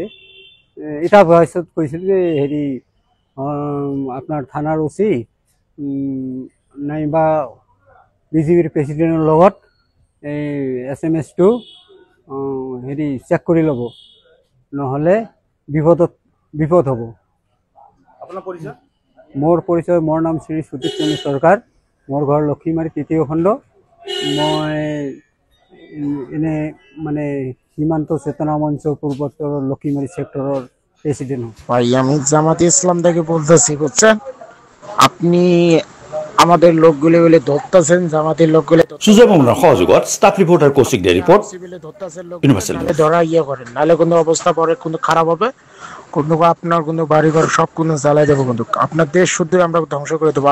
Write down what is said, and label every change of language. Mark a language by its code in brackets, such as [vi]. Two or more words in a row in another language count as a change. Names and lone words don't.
[as] এটা ভইচত কৈছিল যে আপোনাৰ থানাৰ OC নাইবা BJPৰ প্ৰেচিডেণ্টৰ লগত এই SMS-টো চেক কৰি ল'ব, নহ'লে বিপদ হ'ব। মোৰ পৰিচয়, মোৰ নাম শ্ৰী সুদীপ চন্দ্ৰ চৰকাৰ, মোৰ ঘৰ লক্ষীমাৰী ৩য় খণ্ড। মই এনে মানে সীমান্ত চেতনা মঞ্চ পূৰ্বোত্তৰ লক্ষীমাৰী সেক্টৰৰ প্রেসিডেন্ট। [bn] ভাই আমি জামাতে ইসলাম থেকে বলতেছি, বুঝছেন? আপনি আমাদের লোকগুলি বলে ধরতেছেন, জামাতের লোকগুলি সুজয় মামুনের সহযোগত স্টাফ রিপোর্টার কৌশিক দে রিপোর্ট ইউনিভার্সাল ধরা করেন, নাহলে কোনো অবস্থা পরে কোনো খারাপ হবে, কোনো আপনার কোনো বাড়িঘর সব কোনো জ্বালাই দেবো, কিন্তু আপনার দেশ শুদ্ধ আমরা ধ্বংস করে দেবো।